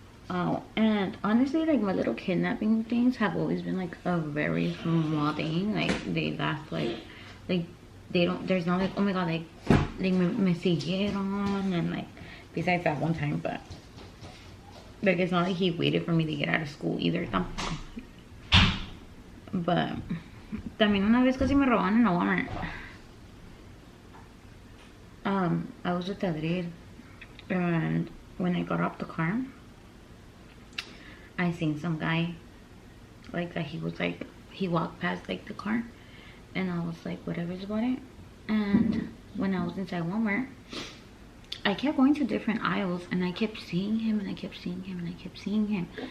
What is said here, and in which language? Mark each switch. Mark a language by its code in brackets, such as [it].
[en] Oh, and honestly, like, my little kidnapping things have always been like a very small thing. Like, they last like they don't, there's not like, oh my god, like [es] me siguieron, [en] and like, besides that one time, but like, it's not like he waited for me to get out of school either tampoco. [es] But también una vez casi me robaron en la Walmart. [en] I was with Adriel, and when I got off the car, I seen some guy like that. He was like, he walked past like the car, and I was like, whatever's about it. And when I was inside Walmart, I kept going to different aisles and I kept seeing him and I kept seeing him and I kept seeing him.